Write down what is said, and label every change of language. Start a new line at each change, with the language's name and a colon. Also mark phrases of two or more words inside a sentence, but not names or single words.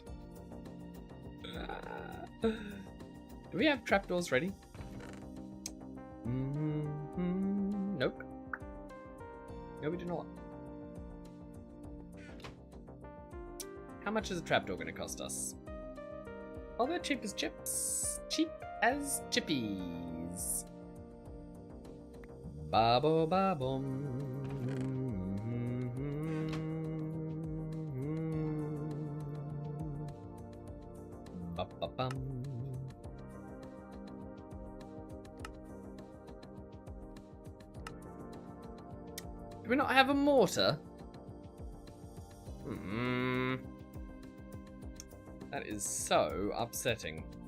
English: Do we have trapdoors ready? Nope. No, we do not. How much is a trapdoor going to cost us? Oh, they're cheap as chips. Cheap as chippies. Babo babum. Ba-ba-bum. Do we not have a mortar? That is so upsetting.